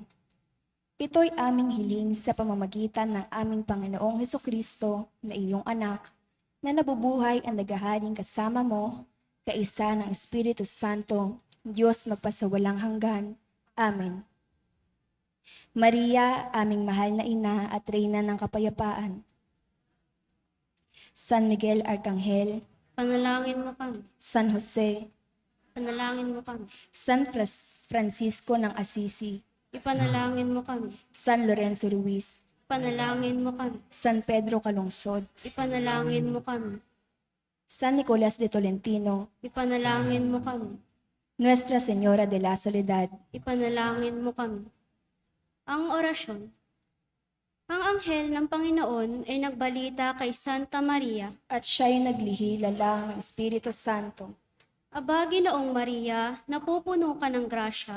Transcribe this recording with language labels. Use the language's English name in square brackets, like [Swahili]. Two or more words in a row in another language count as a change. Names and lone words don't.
[Filipino] Ito'y aming hiling sa pamamagitan ng aming Panginoong Hesukristo na iyong anak, na nabubuhay ang naghahaling kasama mo, kaisa ng Espiritu Santo, Diyos magpasawalang hanggan. Amen. Maria, aming mahal na ina at reyna ng kapayapaan. San Miguel Arcangel, Panalangin mo kami. San Jose, Panalangin mo kami. San Francisco ng Assisi, Ipanalangin mo kami. San Lorenzo Ruiz, Ipanalangin mo kami. San Pedro Calungsod, Ipanalangin mo kami. San Nicolas de Tolentino, Ipanalangin mo kami. Nuestra Señora de la Soledad, Ipanalangin mo kami. Ang orasyon. Ang anghel ng Panginoon ay nagbalita kay Santa Maria. at siya'y naglihi lalang ng Espiritu Santo. Aba, Ginoong Maria, napupuno ka ng grasya.